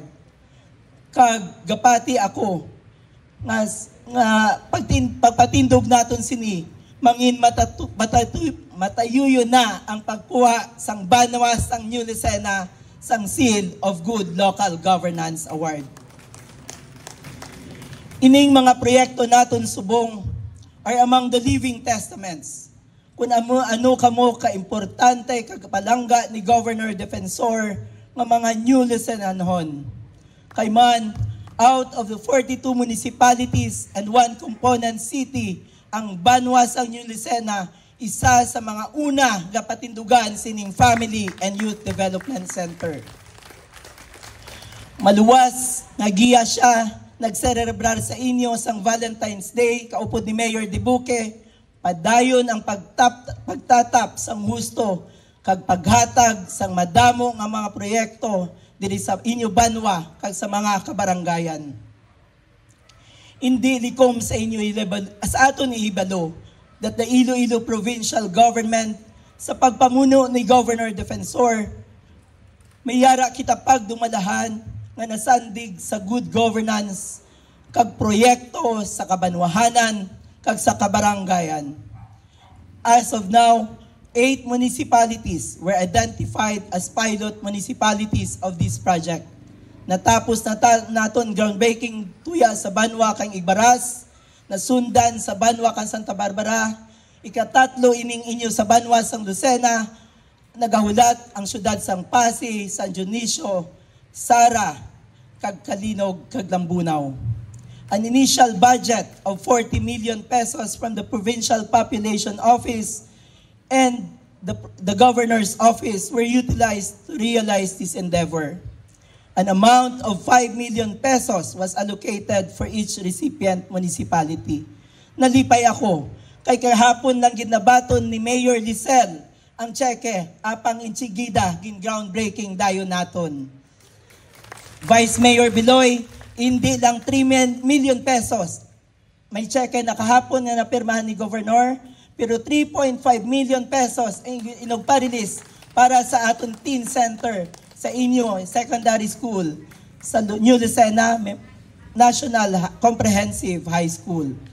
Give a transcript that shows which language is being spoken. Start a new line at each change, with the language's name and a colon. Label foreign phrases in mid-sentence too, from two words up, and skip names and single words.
Hiligaynon: Kag gapati ako nga pagpatindog naton sini mangin matayuyo na ang pagkuha sang Banwa sang New Lucena sang Seal of Good Local Governance Award. Ining mga proyekto naton subong
English: are among the living testaments
Hiligaynon: kung ano kamo ka-importante kagpalangga ni Governor Defensor ng mga New Lucenanhon. Kay man,
English: out of the 42 municipalities and 1 component city,
Hiligaynon: ang Banwa sang New Lucena, isa sa mga una nga patindugan sining Family and Youth Development Center. Maluwas, nagiya siya, nagserebrar sa inyo sang Valentine's Day, kaupod ni Mayor Dubuque, padayon ang pagtatap sang husto, kag paghatag sang madamo nga mga proyekto diri sa inyo Banwa kag sa mga kabaranggayan. Hindi likom sa inyo sa aton ihibalo
English: that the Iloilo Provincial Government
Hiligaynon: sa pagpamuno ni Governor Defensor may yara kita pagdumalahan nga nasandig sa
English: good governance
Hiligaynon: kag proyekto sa kabanwahanan kag sa kabaranggayan.
English: As of now, 8 municipalities were identified as pilot municipalities of this project.
Hiligaynon: Natapos naton groundbreaking tuya sa Banwa kang Igbaras, nasundan sa Banwa kang Santa Barbara, ikatatlo ining inyo sa Banwa sang Lucena, nagahulat ang syudad sang Pasig, San Dionisio, Sara, kag Kalinog, kag Lambunaw.
English: An initial budget of 40 million pesos from the Provincial Population Office and the Governor's Office were utilized to realize this endeavor. An amount of 5 million pesos was allocated for each recipient municipality.
Hiligaynon: Nalipay ako, kay kahapon lang ginabaton ni Mayor Lisel ang tseke apang inchigida gin groundbreaking dayon naton. Vice Mayor Biloy, hindi lang 3
English: million pesos.
Hiligaynon: May tseke na kahapon na napirmahan ni Governor, pero 3.5
English: million pesos
Hiligaynon: ang inogpa-release para sa aton teen center sa inyo secondary school sa New Lucena National Comprehensive High School.